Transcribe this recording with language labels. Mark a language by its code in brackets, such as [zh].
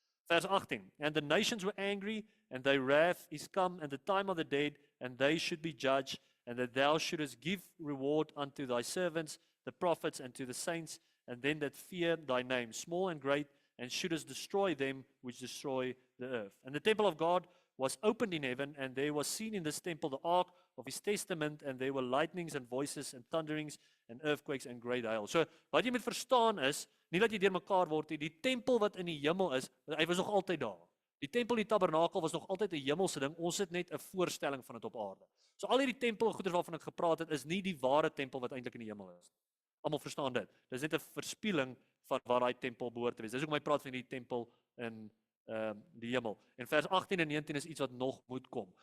[en] Vers 18, and the nations were angry, and their wrath is come, and the time of the dead, and they should be judged, and that thou shouldest give reward unto thy servants, the prophets, and to the saints, and them that fear thy name, small and great, and shouldest destroy them which destroy the earth. And the temple of God was opened in heaven, and there was seen in this temple the ark of his testament, and there were lightnings and voices and thunderings and earthquakes and great hail. [af] So wat jy moet verstaan is, nie dat jy deurmekaar word nie, die tempel wat in die hemel is, hy was nog altyd daar. Die tempel, die tabernakel was nog altyd 'n hemelse ding, ons het net 'n voorstelling van dit op aarde. So al hierdie tempel goeders waarvan ek gepraat het, is nie die ware tempel wat eintlik in die hemel is. Almal verstaan dit. Dis net 'n verspieeling van waar daai tempel behoort te wees. Dis hoekom hy praat van die tempel in die hemel. En vers 18 en 19 is iets wat nog moet kom.